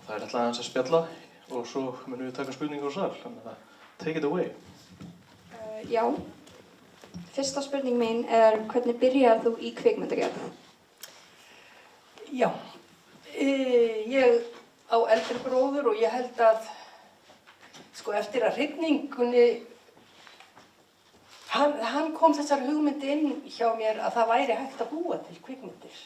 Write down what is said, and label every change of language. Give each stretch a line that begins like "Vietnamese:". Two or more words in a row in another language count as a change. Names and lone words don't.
Icelandic: Það ætla aðeins að spjalla og svo munum við taka spurningar úr sal, þannig að
English: take it away.
Icelandic: Já, fyrsta spurning mín hvernig byrjaði þú í kvikmyndagerð? Já, ég á eldri bróður og ég held að eftir að hrygningunni hann kom þessar hugmyndi inn hjá mér að það væri hægt að búa til kvikmyndir.